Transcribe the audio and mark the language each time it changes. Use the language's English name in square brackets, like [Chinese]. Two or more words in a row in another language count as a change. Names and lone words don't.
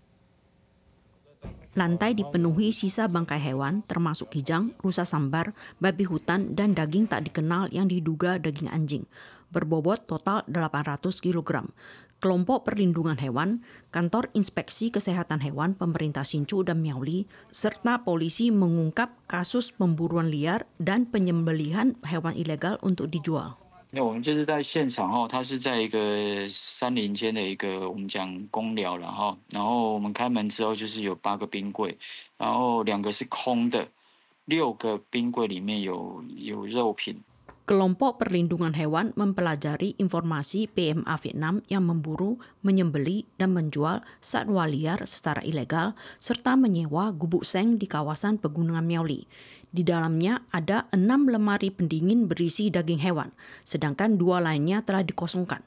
[Indonesian] Lantai dipenuhi sisa bangkai hewan termasuk kijang, rusa sambar, babi hutan, dan daging tak dikenal yang diduga daging anjing. Berbobot total 800 kg. Kelompok Perlindungan Hewan, Kantor Inspeksi Kesehatan Hewan Pemerintah Hsinchu dan Miao Ly, serta polisi mengungkap kasus pemburuan liar dan penyembelihan hewan ilegal untuk dijual. [Chinese] 那我们就是在现场哦，它是在一个山林间的一个我们讲公寮了哈，然后我们开门之后就是有8个冰柜，然后2个是空的，6个冰柜里面有肉品。 [Indonesian] Kelompok Perlindungan Hewan mempelajari informasi PMA Vietnam yang memburu, menyembeli, dan menjual satwa liar secara ilegal, serta menyewa gubuk seng di kawasan Pegunungan Miao Ly. Di dalamnya ada 6 lemari pendingin berisi daging hewan, sedangkan 2 lainnya telah dikosongkan.